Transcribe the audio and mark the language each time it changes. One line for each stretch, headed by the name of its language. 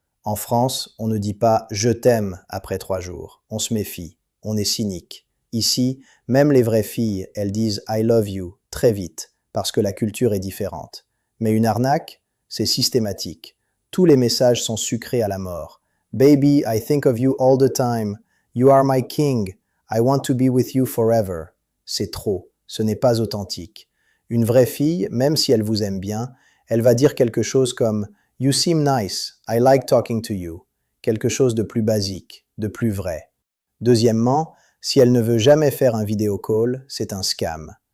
French: En France, on ne dit pas « je t'aime » après 3 jours. On se méfie. On est cynique. Ici, même les vraies filles, elles disent «
English: I love you
French: » très vite, parce que la culture est différente. Mais une arnaque, c'est systématique. Tous les messages sont sucrés à la mort.
English: « Baby, I think of you all the time. You are my king. I want to be with you forever.
French: » C'est trop, ce n'est pas authentique. Une vraie fille, même si elle vous aime bien, elle va dire quelque chose comme «
English: You seem nice, I like talking to you
French: », quelque chose de plus basique, de plus vrai. Deuxièmement, si elle ne veut jamais faire un vidéo call, c'est un scam.